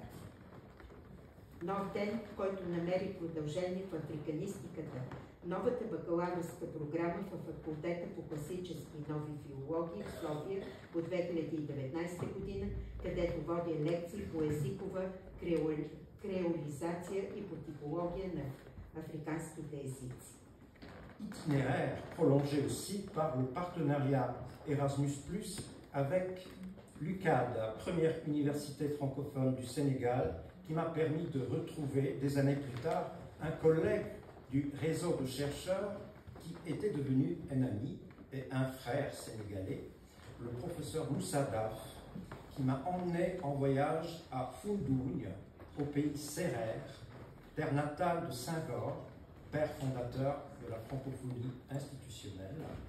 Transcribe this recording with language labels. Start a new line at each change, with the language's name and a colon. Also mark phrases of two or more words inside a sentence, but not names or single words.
Bulgarian: Нов ден, който намери продължение в африканистиката, новата бакалавърска програма в факултета по класически нови филологии в София от 2019 година, където води лекции по езикова креолизация и по типология на африканските езици.
French: Itinéraire prolongé aussi par le partenariat Erasmus+ avec l'UCAD, première université francophone du Sénégal, qui m'a permis de retrouver des années plus tard un collègue du réseau de chercheurs qui était devenu un ami et un frère sénégalais, le professeur Moussa Daf, qui m'a emmené en voyage à Foundiougne, au pays Sérère, terre natale de Senghor, père fondateur de la francophonie institutionnelle,